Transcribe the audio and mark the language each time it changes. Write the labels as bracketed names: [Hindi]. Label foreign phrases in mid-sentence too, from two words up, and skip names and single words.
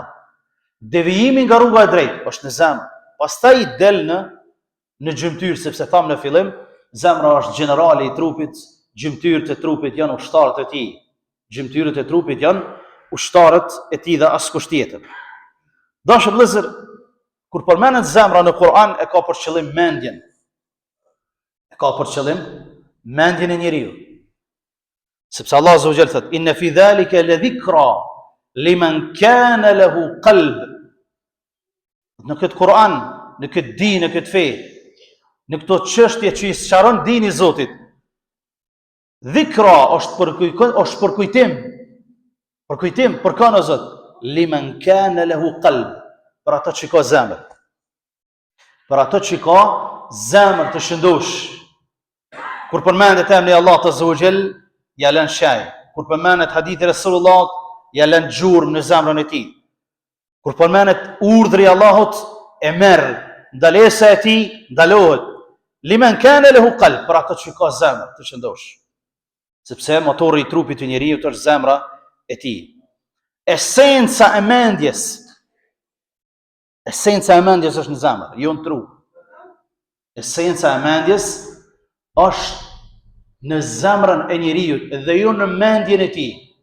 [Albanian] Devijimi nga rruga e drejtë është në zemër. Pastaj del në gjymtyr, sepse thamë në fillim, zemra është generali i trupit, gjymtyrët e trupit janë ushtarët e tij. Gjymtyrët e trupit janë ushtarët e tij dhe askush tjetër. Dashur vëllezër, kur përmendet zemra në Kur'an e ka për qëllim mendjen. E ka për qëllim mendjen e njeriu. Sepse Allah [Arabic] عز وجل [Albanian] thot [Arabic] إن في ذلك لذكرى لمن كان له قلب. [Albanian] Në këtë Kur'an, në këtë din, në këtë fe, në këto çështje që i sqaron dini i Zotit, dhikra është për kujtim. Për kujtim, për kanë o Zot, [Arabic] لمن كان له قلب, [Albanian] për ato që ka zemër. Për ato që ka zemër të shëndosh. Kur përmendet emri Allah të zogjel, ja lën shaj. Kur përmendet hadithi Resulullah, ja lën gjurmë në zemrën e tij. Kur përmendet urdhri i Allahut, e merr, ndalesa e tij ndalohet. [Arabic] لمن كان له قلب, [Albanian] për ato që ka zemër të qëndosh. Sepse motori i trupit të njeriu është zemra e tij. Esenca e mendjes është në zemër, jo në trup. Esenca e mendjes është në zemrën e njeriu dhe jo në mendjen e tij.